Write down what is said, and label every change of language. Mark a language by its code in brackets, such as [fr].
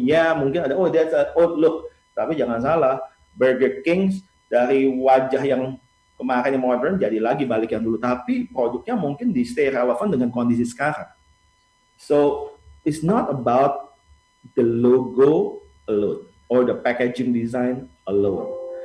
[id] Ya mungkin ada, [en] oh that's an old look. [id] Tapi jangan salah, Burger King dari wajah yang kemarin yang modern jadi lagi balik yang dulu. Tapi produknya mungkin di stay relevant dengan kondisi sekarang. [en] So it's not about the logo alone or the packaging design alone.